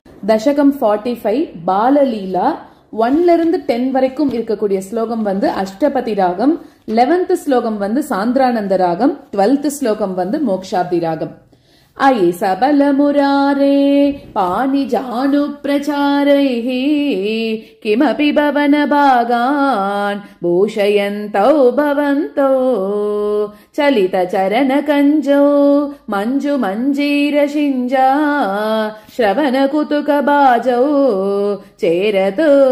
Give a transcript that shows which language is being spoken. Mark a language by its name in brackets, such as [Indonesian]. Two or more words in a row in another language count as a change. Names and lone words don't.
[Tamil] தசகம் 45 பாலலீலா 1ல இருந்து 10 வரைக்கும் இருக்கக்கூடிய ஸ்லோகம் வந்து அஷ்டபதி ராகம், 11th ஸ்லோகம் வந்து சாந்திரானந்த ராகம், 12th ஸ்லோகம் வந்து மோக்ஷாப்தி ராகம். [Sanskrit] अयि सबल मुरारे पानि जानु प्रचारैः किमपि भवन भागान् भूषयन्तौ भवन्तौ चलित चरण कञ्जौ मञ्जु मञ्जीर शिञ्जा श्रवण कुतुक बाजौ चेरतु